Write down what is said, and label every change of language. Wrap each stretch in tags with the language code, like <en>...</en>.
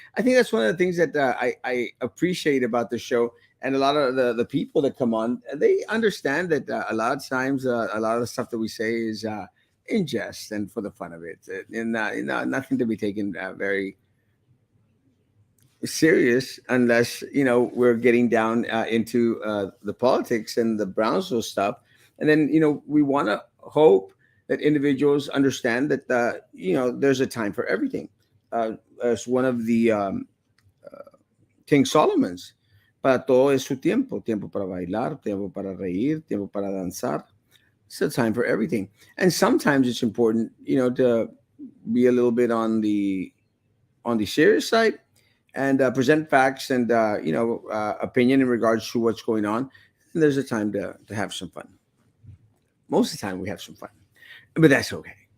<en>I think that's one of the things that I appreciate about the show, and a lot of the people that come on, they understand that a lot of times a lot of the stuff that we say is in jest and for the fun of it, and nothing to be taken very serious unless we're getting down into the politics and the Brownsville stuff, and then we want to hope that individuals understand that there's a time for everything. As one of the King Solomon's,</en> <es>para todo es su tiempo, tiempo para bailar, tiempo para reír, tiempo para danzar.</es> <en>It's a time for everything, and sometimes it's important, to be a little bit on the serious side and present facts and opinion in regards to what's going on. And there's a time to have some fun. Most of the time we have some fun, but that's okay.</en>